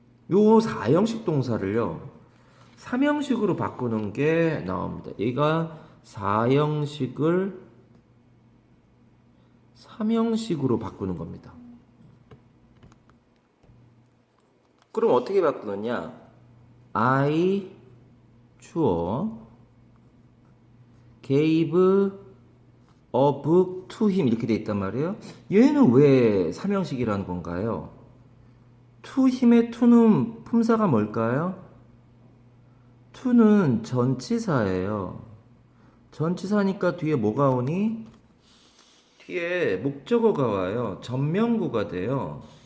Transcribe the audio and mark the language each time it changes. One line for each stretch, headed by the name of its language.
Korean: 요 4형식 동사를요 3형식으로 바꾸는 게 나옵니다. 얘가 4형식을 3형식으로 바꾸는 겁니다. 그럼 어떻게 바꾸느냐?
English: I 주어 gave a book to him
Korean: 이렇게 돼 있단 말이에요. 얘는 왜 3형식이라는 건가요? to him의 to는 품사가 뭘까요? to는 전치사예요. 전치사니까 뒤에 뭐가 오니? 뒤에 목적어가 와요. 전명구가 돼요.